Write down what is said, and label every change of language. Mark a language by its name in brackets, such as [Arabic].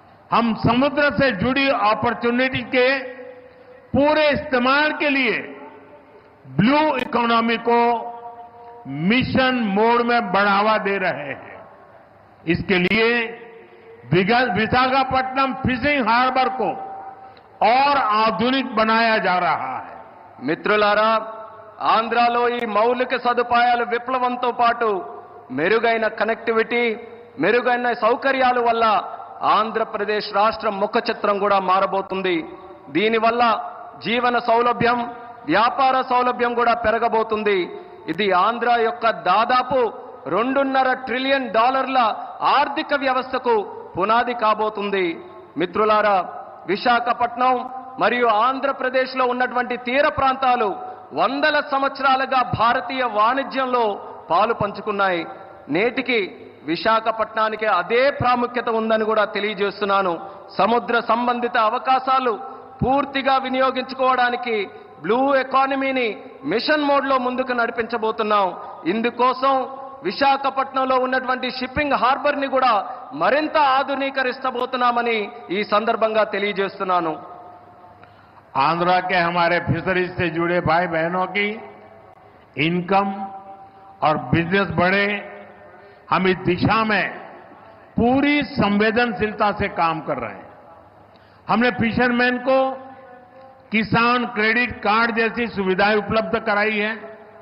[Hindi] हम समुद्र से जुड़ी अपॉर्चुनिटी के पूरे इस्तेमाल के लिए ब्लू इकोनॉमी को मिशन मोड में बढ़ावा दे रहे हैं. इसके लिए विशाखापट्टनम फिशिंग हार्बर को और आधुनिक बनाया जा रहा है. [Telugu] మిత్రులారా, ఆంధ్రాలో ఈ మౌలిక సదుపాయాల విప్లవంతో పాటు మెరుగైన కనెక్టివిటీ, మెరుగైన సౌకర్యాల వల్ల ఆంధ్రప్రదేశ్ రాష్ట్రం ముఖ చిత్రం కూడా మారబోతుంది. దీనివల్ల జీవన సౌలభ్యం, వ్యాపార సౌలభ్యం కూడా పెరగబోతుంది. ఇది ఆంధ్ర యొక్క దాదాపు $2.5 ట్రిలియన్ ఆర్థిక వ్యవస్థకు పునాది కాబోతుంది. మిత్రులారా, విశాఖపట్నం మరియు ఆంధ్రప్రదేశ్లో ఉన్నటువంటి తీర ప్రాంతాలు వందల సంవత్సరాలుగా భారతీయ వాణిజ్యంలో పాలు పంచుకున్నాయి. నేటికి విశాఖపట్నానికి అదే ప్రాముఖ్యత ఉందని కూడా తెలియజేస్తున్నాను. సముద్ర సంబంధిత అవకాశాలు పూర్తిగా వినియోగించుకోవడానికి బ్లూ ఎకానమీని మిషన్ మోడ్లో ముందుకు నడిపించబోతున్నాం. ఇందుకోసం విశాఖపట్నంలో ఉన్నటువంటి షిప్పింగ్ హార్బర్ని కూడా మరింత ఆధునీకరిస్తబోతున్నామని ఈ సందర్భంగా తెలియజేస్తున్నాను. [Hindi] आंध्रा के हमारे फिशरीज से जुड़े भाई बहनों की इनकम और बिजनेस बढ़े, हम इस दिशा में पूरी संवेदनशीलता से काम कर रहे हैं. हमने फिशरमैन को किसान क्रेडिट कार्ड जैसी सुविधाएं उपलब्ध कराई है.